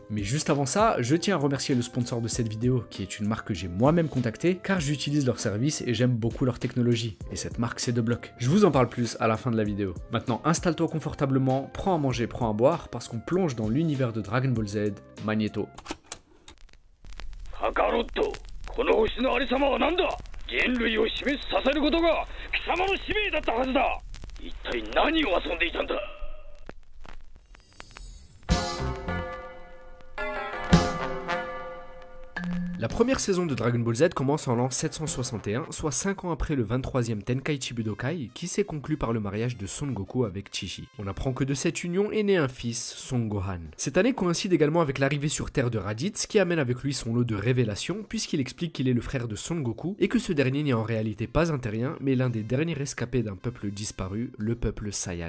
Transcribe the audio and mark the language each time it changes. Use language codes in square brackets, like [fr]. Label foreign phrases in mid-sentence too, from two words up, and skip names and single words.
[fr] Mais juste avant ça, je tiens à remercier le sponsor de cette vidéo, qui est une marque que j'ai moi-même contactée, car j'utilise leur service et j'aime beaucoup leur technologie. Et cette marque, c'est DeBlock. Je vous en parle plus à la fin de la vidéo. Maintenant, installe-toi confortablement, prends à manger, prends à boire, parce qu'on plonge dans l'univers de Dragon Ball Z, Magneto. [ja] Kakarot, この星のありさまは何だ? 人類を示させることが貴様の使命だったはずだ。一体何を遊んでいたんだ? [fr] La première saison de Dragon Ball Z commence en l'an 761, soit 5 ans après le 23e Tenkaichi Budokai, qui s'est conclu par le mariage de Son Goku avec Chi-Chi. On apprend que de cette union est né un fils, Son Gohan. Cette année coïncide également avec l'arrivée sur Terre de Raditz, qui amène avec lui son lot de révélations, puisqu'il explique qu'il est le frère de Son Goku, et que ce dernier n'est en réalité pas un terrien, mais l'un des derniers rescapés d'un peuple disparu, le peuple Saiyan.